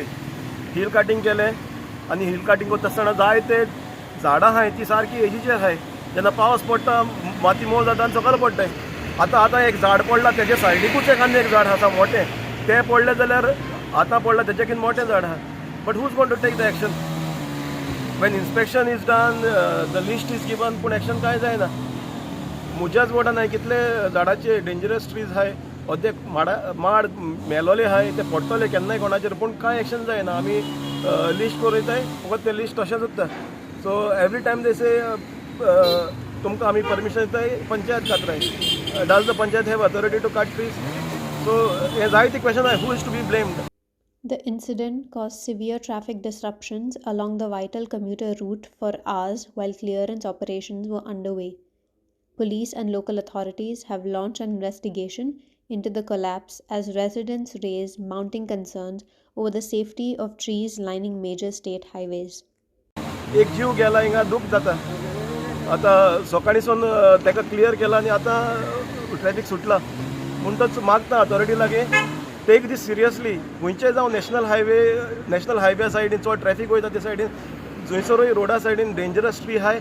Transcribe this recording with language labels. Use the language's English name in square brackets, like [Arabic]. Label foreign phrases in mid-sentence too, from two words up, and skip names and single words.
[English] hill cutting [Konkani] केलें आनी [English] hill cutting [Konkani] करता आसतना जायते झाडां आहाय ती सारकी एजीचेर आहाय. जेन्ना पावस पडटा माती मोव जाता आनी सकयल पडटाय. आतां एक झाड पडला तेजे सायडीकूच एक झाड आसा मोठें. तें पडलें जाल्यार आतां पडलां तेजेकीन मोठें झाड आहा. [English] But who's going to take the action? When inspection is done, the list is given, [Konkani] पूण एक्शन कांय जायना. म्हज्याच वॉर्डान हांवें कितले झाडाचे [English] dangerous trees [Konkani] आहाय अर्दे माड मेलोले आहाय. ते पडटले केन्नाय कोणाचेर पूण कांय एक्शन जायना. आमी लिस्ट करूयताय फकत ते लिस्ट तशेंच उरता. [English] So every time they say [Konkani] तुमकां आमी परमिशन दिताय पंचायत खात्राय. [English] Does the panchayat have authority to cut trees? [Konkani] सो हे जायती क्वेश्चन आहाय. [English] Who is to be blamed? The incident caused severe traffic disruptions along the vital commuter route for hours while clearance operations were underway. Police and local authorities have launched an investigation into the collapse as residents raise mounting concerns over the safety of trees lining major state highways. [Konkani] एक जीव गेला हिंगा दूख जाता. आतां सकाळीसून ताका क्लियर केला आनी आतां ट्रॅफिक सुटला. म्हणटच मागता अथॉरिटी लागीं [English] take this seriously. [Konkani] खंयचेय जावं [English] national highway [Konkani] सायडीन चड ट्रॅफिक वयता ते सायडीन जंयसरूय रोडा सायडीन [English] dangerous tree [Konkani] आहाय.